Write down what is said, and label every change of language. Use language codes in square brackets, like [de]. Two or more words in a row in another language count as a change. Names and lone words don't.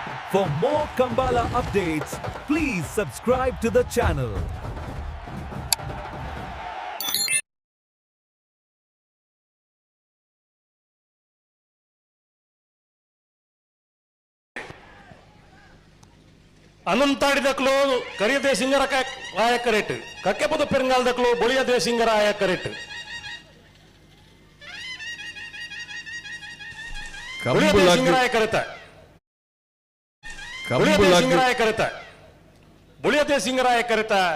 [en] For more Kambala updates, please subscribe to the channel. [tcy] ಅನಂತಾಡಿದಕ್ಲು ಕರಿಯದೆ ಸಿಂಗರ ರಾಯಕರೇಟ್ ಕಕ್ಕೆಪದ ಪೆರಂಗಾಲದಕ್ಲು ಬೊಳಿಯದೆ ಸಿಂಗರ ರಾಯಕರೇಟ್ ಬೊಳಿಯದೆ ಸಿಂಗರಾಯ ಕರೆತ ಬೊಳಿಯದೆ ಸಿಂಗರಾಯ ಕರೆತ